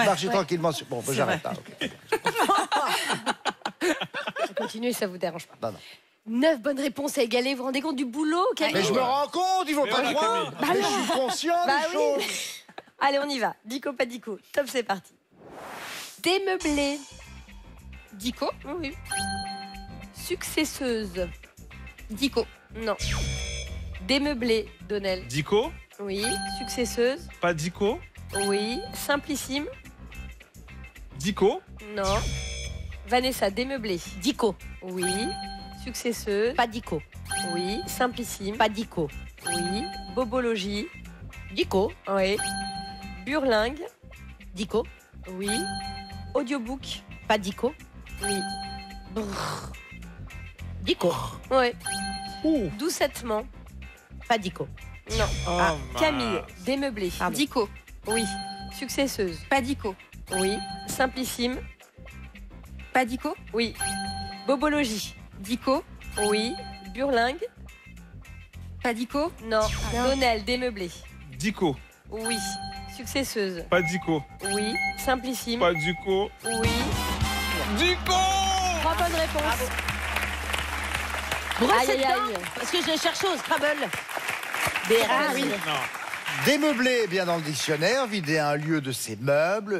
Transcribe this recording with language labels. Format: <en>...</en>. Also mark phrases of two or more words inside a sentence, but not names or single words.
<fr>marcher Ouais. tranquillement sur... Bon, C'est j'arrête vrai. là. ok. Continuez, ça vous dérange pas. Non, non. 9 bonnes réponses à égaler. Vous vous rendez compte du boulot, Camille? Mais je me rends compte, il faut Mais pas voilà, croire. Camille. Mais je suis conscient Bah des oui. choses. Allez, on y va. Dico, pas dico. Top, c'est parti. Démeublé. Dico. Oui. Successeuse. Dico. Non. Démeublé, Donnel. Dico. Oui. Successeuse. Pas dico. Oui. Simplissime. Dico. Non. Vanessa, démeublé. Dico. Oui. Successeuse. Pas dico. Oui. Simplissime. Pas dico. Oui. Bobologie. Dico. Oui. Burlingue. Dico. Oui. Audiobook. Pas dico. Oui. Dico. Oui. Doucettement. Pas dico. Non. Ah, Camille, démeublé. Dico. Oui. Successeuse. Pas dico. Oui. Simplissime. Pas dico. Oui. Bobologie. Dico. Oui. Burlingue. Pas dico. Non. Donnel, démeublé. Dico. Oui. Successeuse. Pas dico. Oui. Simplissime. Pas dico. Oui. Dico. 3 bonnes réponses. Brosse Aïe, aïe, dedans, aïe. parce que je cherche au Scrabble. Des races. Non. Démeubler, bien dans le dictionnaire, vider un lieu de ses meubles.</fr>